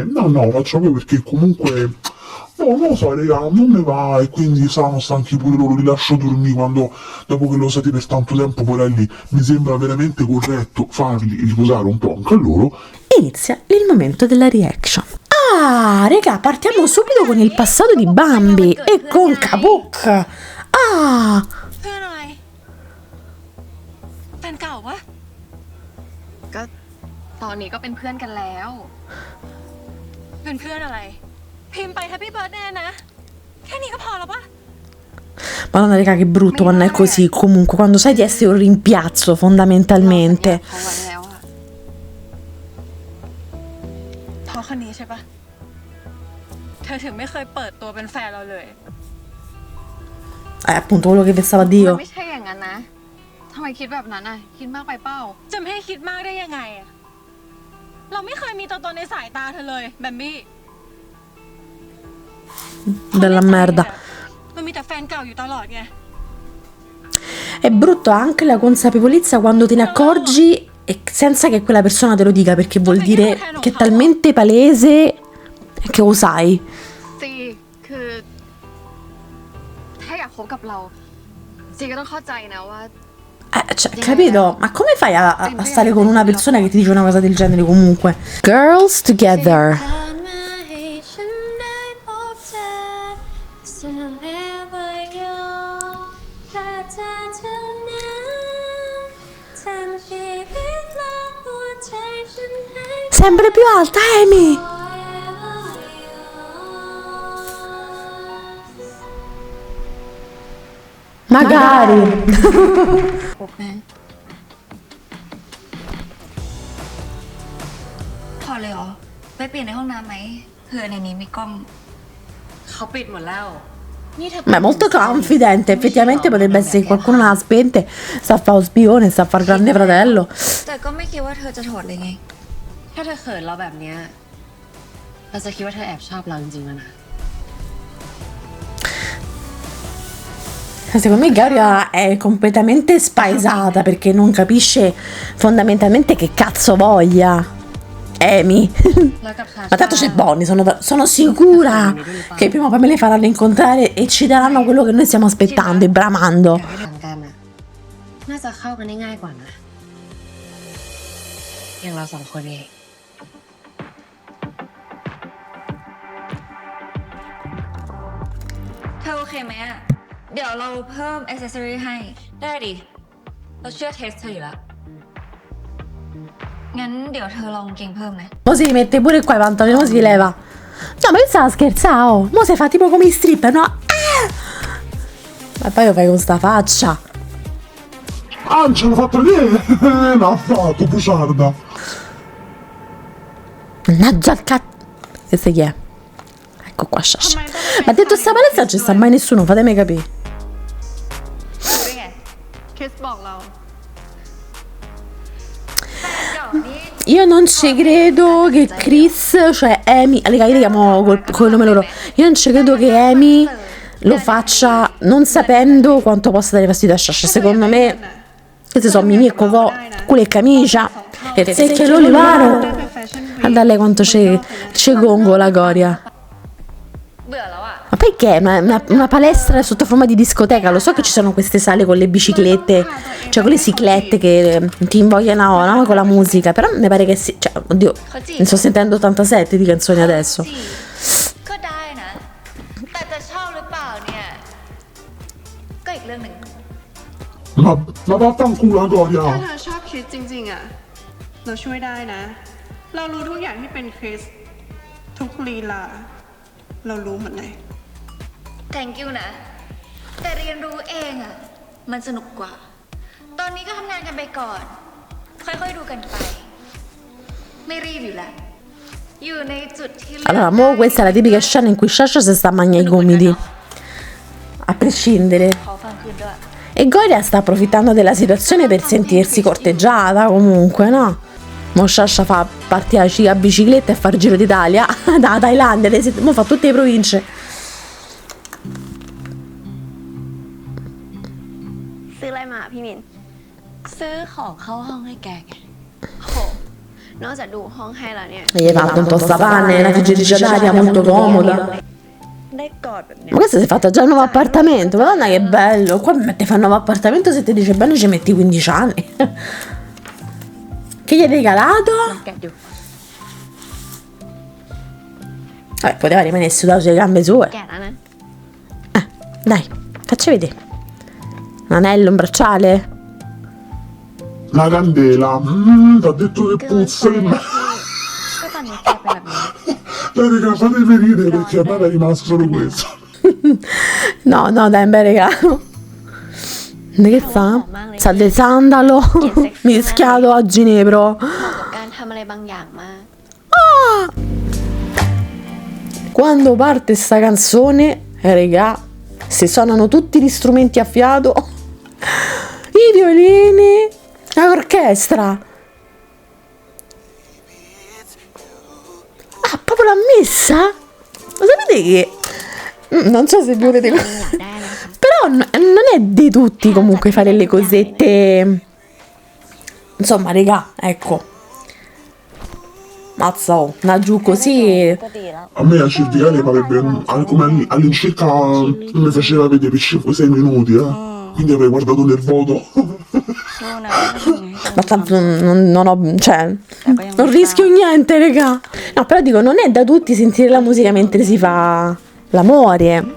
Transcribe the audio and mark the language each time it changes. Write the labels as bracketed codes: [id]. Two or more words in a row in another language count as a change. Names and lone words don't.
[it] No, faccio proprio perché comunque, no, non lo so, raga, non ne va, e quindi saranno stanchi pure loro, li lascio dormire dopo che lo usate per tanto tempo, poi lì mi sembra veramente corretto farli riposare un po' anche a loro. Inizia il momento della reaction. Ah, raga, partiamo subito con il passato di Bambi e con Kabuk. Ah, [th] เพื่อนอะไรแฟนเก่าปะก็ตอนนี้ก็เป็นเพื่อนกันแล้วเป็นเพื่อนอะไรพิมพ์ไป [en] Happy Birthday [th] นะแค่นี้ก็พอแล้วปะ [it] Madonna, raga, che brutto quando è così. Comunque, quando sai di essere un rimpiazzo, fondamentalmente. [th] เขาไว้แล้วอะเพราะคนนี้ใช่ปะเธอถึงไม่เคยเปิดตัวเป็นแฟนเราเลย [it] Appunto quello che pensava [th] มัน [it] Dio. [th] ไม่ใช่อย่างนั้นนะทำไมคิดแบบนั้นอ่ะคิดมากไปเป้าจะไม่ให้คิดมากได้ยังไงอะเราไม่เคยมีตัวตนในสายตาเธอเลยแบมบี้ [it] Della merda. [th] มันมีแต่แฟนเก่าอยู่ตลอดไง [it] È brutto anche la consapevolezza quando te ne accorgi e senza che quella persona te lo dica, perché vuol dire che è talmente palese che lo sai. [th] ซีคือถ้าอยากคบกับเราซีก็ต้องเข้าใจนะว่า [it] Cioè, capito? Ma come fai a stare con una persona che ti dice una cosa del genere comunque? Girls Together. Sempre più alta, Amy! Magari! [th] พอเลยเหรอไปเปลี่ยนในห้องน้ำไหมเผื่อในนี้มีกล้องเขาปิดหมดแล้วนี่เธอ [it] Ma è molto confidente, effettivamente potrebbe essere che qualcuno l'ha spente, sta a fare lo spione, sta a fare grande fratello. [th] แต่ก็ไม่คิดว่าเธอจะถอดเลยไงถ้าเธอเขินเราแบบเนี้ยเราจะคิดว่าเธอแอบชอบเราจริงๆแล้วนะ [it] Secondo me Garia è completamente spaesata perché non capisce fondamentalmente che cazzo voglia Amy. [th] แล้วกับชา [it] Ma tanto c'è Bonnie, sono sicura che prima o poi me le faranno incontrare e ci daranno quello che noi stiamo aspettando e bramando. [th] อยากให้ทำกันน่ะน่าจะเข้ากันได้ง่ายกว่านะอย่างเราสองคนเองเธอโอเคไหมอ่ะเดี๋ยวเราเพิ่ม accessory ให้ได้ดิเราเชื่อเทสเธออยู่แล้วงั้นเดี๋ยวเธอลองเกงเพิ่มไหม [it] Mo si mette pure qua i pantaloni, mo si leva. No, ma io stavo scherzando, oh. Mo si fa tipo come i stripper, no? Ma poi lo fai con sta faccia. Ah, ce l'ho fatta vedere! L'ha fatto, buciarda! Mannaggia il cazzo. Questa chi è? Ecco qua, Sciascia. Ma dentro sta palestra non ci sta mai nessuno, fatemi capire. [th] เป็นไงคริสบอกเราแฟนเก่านี่ [it] Io non ci credo che Chris, cioè Amy, raga, io li chiamo col nome loro. Io non ci credo che Amy lo faccia non sapendo quanto possa dare fastidio a Sciascia. Secondo me, questi sono Mimì e Cocò, culo e camicia, e il secchio e l'olivaro. Guardate quanto c'è gongo la Goria. [th] เบื่อแล้วอ่ะ [it] Ma poi che è? Una palestra sotto forma di discoteca? Lo so che ci sono queste sale con le biciclette, cioè con le ciclette che ti invogliano, no? Con la musica, però mi pare che sì, cioè, oddio, ne sto sentendo 87 di canzoni adesso. [th] ก็ได้นะแต่จะชอบหรือเปล่าเนี่ยก็อีกเรื่องหนึ่ง [it] Ma vaffanculo, Goria! [th] ถ้าเธอชอบคริสจริงๆอะเราช่วยได้นะ เรารู้ทุกอย่างที่เป็นคริสทุกลีลา เรารู้หมดเลย [en] thank you [th] นะแต่เรียนรู้เองอ่ะมันสนุกกว่า ตอนนี้ก็ทำงานกันไปก่อน ค่อยๆดูกันไป ไม่รีบอยู่แล้วอยู่ในจุดที่ [it] Allora, mo questa è la tipica scena in cui Sciascia si sta a mangiare i gomiti, a prescindere. [th] ขอฟังคืนด้วย [it] E Goria sta approfittando della situazione per sentirsi corteggiata comunque, no? Mo Sciascia fa partire a bicicletta e far giro d'Italia da Thailandia, mo fa tutte le province. [th] ซื้ออะไรมาพี่มิน ซื้อของเข้าห้องให้แกไง โห นอกจากดูห้องให้แล้วเนี่ย [it] E gli hai fatto un tostapanne, una friggitrice d'aria molto comoda. [th] ได้กอดแบบเนี้ย [it] Ma questo si è fatto già il nuovo appartamento, madonna che bello. Qua ti fa il nuovo appartamento, se ti dice bene ci metti 15 anni. Che gli hai regalato? [th] แกะดู [it] Vabbè, poteva rimanere seduto sulle gambe sue. [th] แก่แล้วนะ [it] Dai, faccia vedere. Un anello, un bracciale? La candela! T'ha detto che puzza che me... [th] ก็ตอนนี้แกเป็นแบบนี้ [it] Dai, raga, fatemi ridere perché a me è rimasto solo questo. No, dai, un bel regalo. Che fa? Sa del sandalo mischiato a ginepro. [th] เหมาะกับการทำอะไรบางอย่างมาก [it] Quando parte sta canzone, regà, si suonano tutti gli strumenti a fiato, i violini, l'orchestra. Ah, proprio la messa? Lo sapete che... Non so se vi volete... [th] อยากได้นะคะ [it] Però non è di tutti comunque fare le cosette. Insomma, regà, ecco. Mazza, oh, una giù così. [th] ก็ดีแล้ว [it] A me a certicare mi avrebbe come all'incirca mi faceva vedere per 5-6 minuti, quindi avrei guardato nel voto. [th] รู้นะว่าทำไงให้ [it] Ma [th] เกิด [it] tanto non ho, cioè, non rischio niente, raga. No, però dico, non è da tutti sentire la musica mentre si fa l'amore.